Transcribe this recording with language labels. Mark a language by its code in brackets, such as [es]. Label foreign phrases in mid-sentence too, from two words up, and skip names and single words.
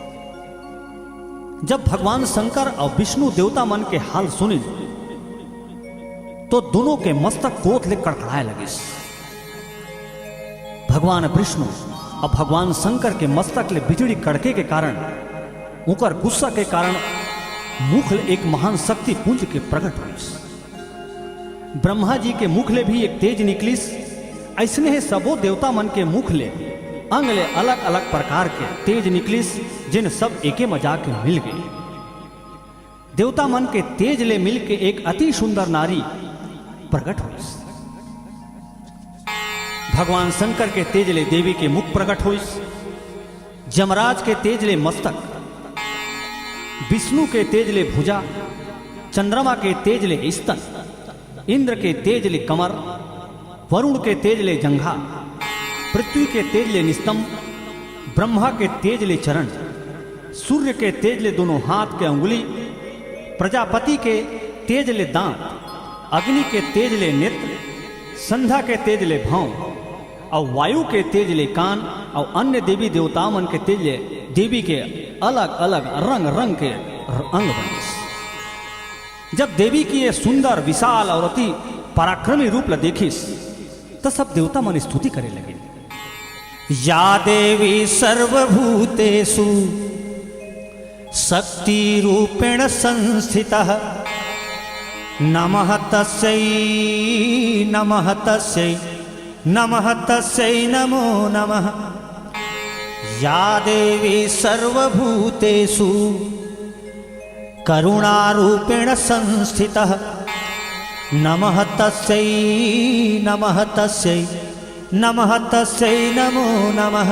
[hne] जब भगवान शंकर और विष्णु देवता मन के हाल सुनी तो दोनों के मस्तक कोथ ले कड़कड़ाए लगे। भगवान विष्णु और भगवान शंकर के मस्तक ले बिजली कड़के के कारण, उनकर गुस्सा के कारण मुख ले एक महान शक्ति पुंज के प्रकट हुई। ब्रह्मा जी के मुख ले भी एक तेज निकलिस। ऐसने ही सबो देवता मन के मुख ले अंग ले अलग अलग प्रकार के तेज निकलिस, जिन सब एके मजाक के मिल गए। देवता मन के तेज ले मिल के एक अति सुंदर नारी प्रकट हुई। भगवान शंकर के तेज ले देवी के मुख प्रकट हुई। जमराज के तेज ले मस्तक, विष्णु के तेज ले भुजा, चंद्रमा के तेज ले स्तन, इंद्र के तेज ले कमर, वरुण के तेज ले जंघा, पृथ्वी के तेज ले निस्तंभ, ब्रह्मा के तेज ले चरण, सूर्य के तेज ले दोनों हाथ के अंगुली, प्रजापति के तेज ले दांत, अग्नि के तेज ले नेत्र, संध्या के तेज ले भौं, और वायु के तेज ले कान, और अन्य देवी देवताओं मन के तेज ले देवी के अलग अलग रंग रंग के अंग बने। जब देवी की ये सुंदर विशाल और अति पराक्रमी रूप देखिस, तो सब देवता मन स्तुति करे लगे। [sa] या देवी सर्वभूतेषु शक्ति रूपेण संस्थितः, नमः तस्यै नमः तस्यै नमः तस्यै नमो नमः। या देवी सर्वभूतेषु करुणारूपेण संस्थितः, नमः तस्यै नमः तस्यै नमः तस्यै नमो नमः।